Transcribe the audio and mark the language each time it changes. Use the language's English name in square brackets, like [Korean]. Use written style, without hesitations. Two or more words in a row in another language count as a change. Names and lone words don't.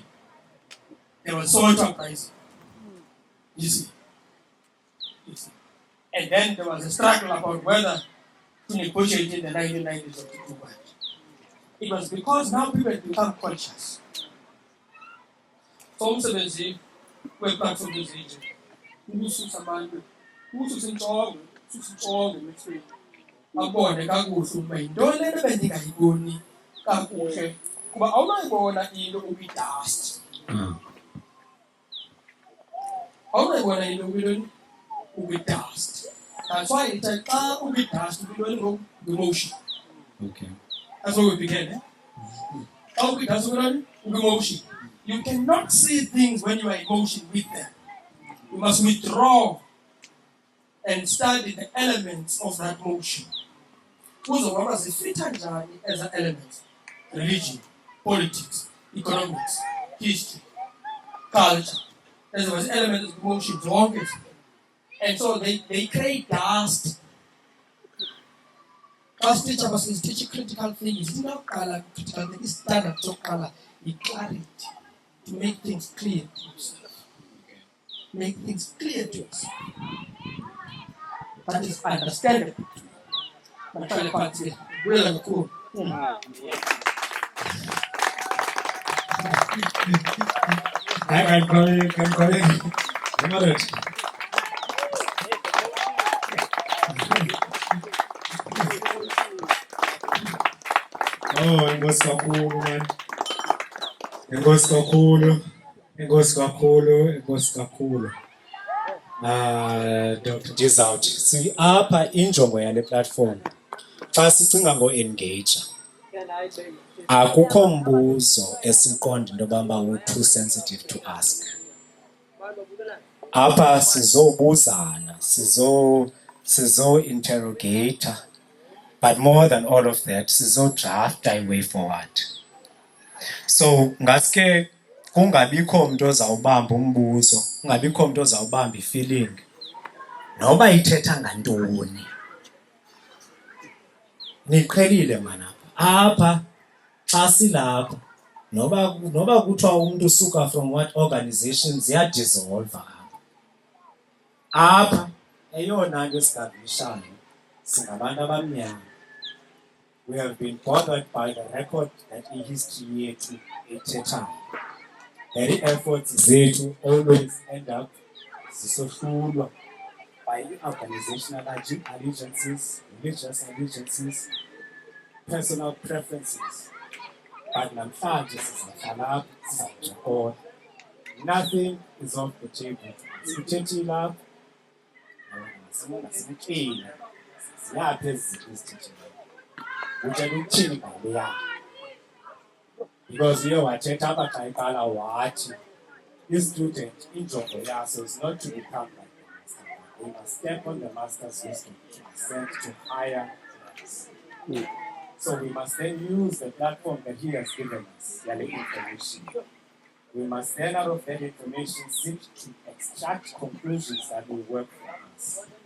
[English] There was social uprising. You see. And then there was a struggle about whether to negotiate in the 1990s or to do what. It was because now people had become conscious. [Xhosa] So umsebenzi weplatform yezinto ukususa abantu ukususa injongo emehlweni abone kakuhle uma yintoni lento bendingayiboni kakuhle kuba awunayibona into ukwi-dust. Awunayibona into ukwi-dust. [English] That's why it's like [Xhosa] ukwi-dust ukwi-dust [English] emotion. Okay. That's where we began, eh? [Xhosa] Ukwi-dust ukwi-emotion. [English] You cannot see things when you are in motion with them. You must withdraw and study the elements of that motion. [Xhosa] Uzokwazi zifitha njani [English] as an element? Religion, politics, economics, history, culture. As well as elements of motion, zonke. And so they create dust. Class teacher was teaching critical things. It's not color critical thing. It's standard of color. Clarity. To make things clear to us. Make things clear to us. That is understandable. But try to find it. Really cool. I can call it. Moderate. [Xhosa] Oh, inkosi kakhulu man. Inkosi kakhulu. Dr. Dizout. Si apha injongo yale platform. Xa sicinga ngo-engager. Akukho mbuzo esiqonda into yoba [English] too sensitive to ask. [Xhosa] Apha sizobuzana, sizo-interrogator, [English] but more than all of that, sizo-draft a way forward. So, [Xhosa] ngaske kungabikho umuntu ozawubamba umbuzo, kungabikho umuntu ozawubamba i-feeling, noba ithetha ngantoni. Niqhelile mana apha xa silapha noba kuthiwa umuntu usuka [English] from what organizations [Xhosa] ziyadissolve apha eyona nto esigabishayo singabantu abamnyama. [English] We have been bothered by the record that history [Xhosa] yethu ethethayo. [English] The efforts zethu always end up zisohlulwa by organizational allegiances, religious allegiances, personal preferences. [Xhosa] But namhlanje sizahlala sizakujokola. [English] Nothing is off the table. [Xhosa] Sithethile apha nasimkile ziyaphi ezizinto ezithethile. Utshela ukuthini ngaleya because uye wathetha apha xa iqala wathi i-student injongo yaso [English] is not to become like the master. They must step on the master's wisdom to ascend to higher levels. So we must then use the platform that he has given us, the information. We must then, out of that information, seek to extract conclusions that will work for us.